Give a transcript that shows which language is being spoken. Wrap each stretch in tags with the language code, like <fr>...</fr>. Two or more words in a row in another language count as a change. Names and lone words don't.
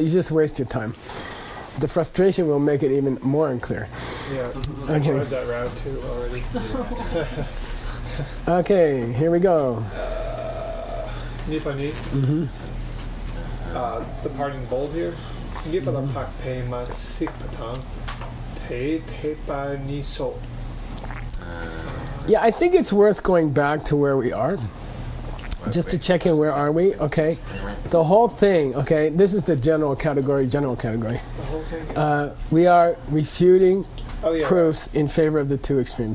<en>You just waste your time. The frustration will make it even more unclear. Yeah. Okay. I tried that route too already. Okay, here we go. Nipani. The part in bold here. Nipalam tak pe masipatang te pa niso. Yeah, I think it's worth going back to where we are. Just to check in, where are we? Okay. The whole thing, okay, this is the general category. The whole thing. We are refuting Oh yeah. proofs in favor of the two extremes.</en>